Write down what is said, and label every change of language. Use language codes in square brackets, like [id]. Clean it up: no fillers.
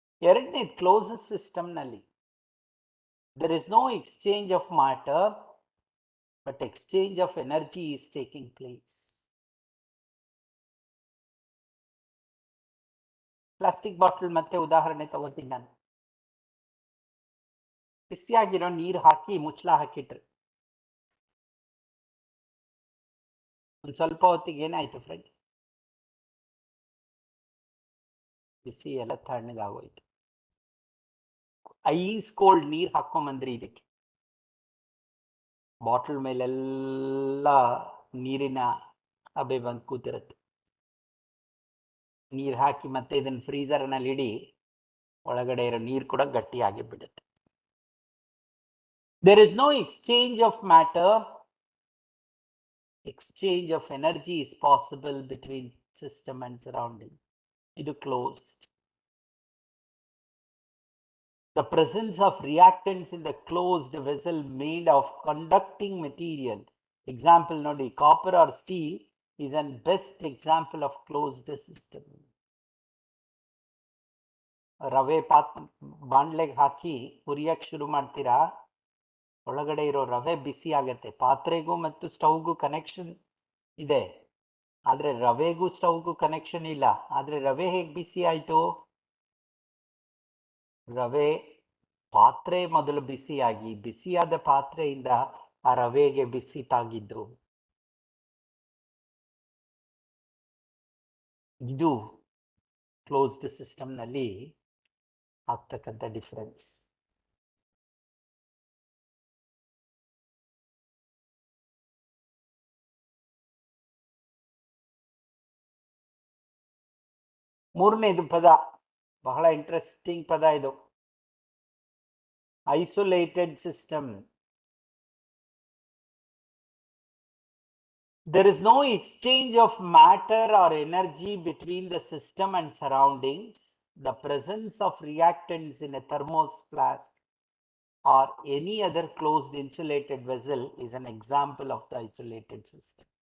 [kn] ಎರಡನೇ, close system ನಲ್ಲಿ [en] there is no exchange of matter but exchange of energy is taking place. [kn] Plastic bottle ಮತ್ತೆ ಉದಾಹರಣೆ ತಗೋತೀನಿ ನಾನು. ಬಿಸಿಯಾಗಿರೋ ನೀರು ಹಾಕಿ ಮುಚ್ಚಳ ಹಾಕಿಟ್ರಿ, ಒಂದ್ ಸ್ವಲ್ಪ ಹೊತ್ತಿಗೆ ಏನಾಯ್ತು ಫ್ರೆಂಡ್ಸ್? ಬಿಸಿ ಎಲ್ಲ ತಣ್ಣಗಾಗೋಯ್ತು. ಐಸ್ ಕೋಲ್ಡ್ ನೀರ್ ಹಾಕೊಂಬಂದ್ರಿ ಇದಕ್ಕೆ, ಬಾಟಲ್ ಮೇಲೆಲ್ಲ ನೀರಿನ ಹಬೆ ಬಂದು ಕೂತಿರುತ್ತೆ. ನೀರು ಹಾಕಿ ಮತ್ತೆ ಇದನ್ನ ಫ್ರೀಜರ್ ನಲ್ಲಿ ಇಡಿ, ಒಳಗಡೆ ಇರೋ ನೀರು ಕೂಡ ಗಟ್ಟಿಯಾಗಿ ಬಿಡುತ್ತೆ. [en] There is no exchange of matter. Exchange of energy is possible between system and surrounding. It is closed. The presence of reactants in the closed vessel made of conducting material. Example nodi, copper or steel is an best example of closed system. [kn] ರವೆ ಬಾಂಡ್ಲೆಗೆ ಹಾಕಿ ಹುರಿಯಕ್ಕೆ ಶುರು ಮಾಡ್ತೀರಾ, ಒಳಗಡೆ ಇರೋ ರವೆ ಬಿಸಿ ಆಗತ್ತೆ. ಪಾತ್ರೆಗೂ ಮತ್ತು ಸ್ಟವ್ಗೂ connection ಇದೆ, ಆದ್ರೆ ರವೆಗೂ ಸ್ಟವ್ಗೂ ಕನೆಕ್ಷನ್ ಇಲ್ಲ. ಆದ್ರೆ ರವೆ ಹೇಗೆ ಬಿಸಿ ಆಯ್ತು? ರವೆ ಪಾತ್ರೆ ಮೊದಲು ಬಿಸಿಯಾಗಿ, ಬಿಸಿಯಾದ ಪಾತ್ರೆಯಿಂದ ಆ ರವೆಗೆ ಬಿಸಿ ತಾಗಿದ್ದು. ಇದು ಕ್ಲೋಸ್ಡ್ ಸಿಸ್ಟಮ್ ನಲ್ಲಿ ಆಗ್ತಕ್ಕಂಥ ಡಿಫರೆನ್ಸ್. ಮೂರನೇದು ಪದ ಬಹಳ ಇಂಟ್ರೆಸ್ಟಿಂಗ್ ಪದ ಇದು, isolated system. [en] There is no exchange of matter or energy between the system and surroundings. The presence of reactants in a thermos flask or any other closed insulated vessel is an example of the isolated system.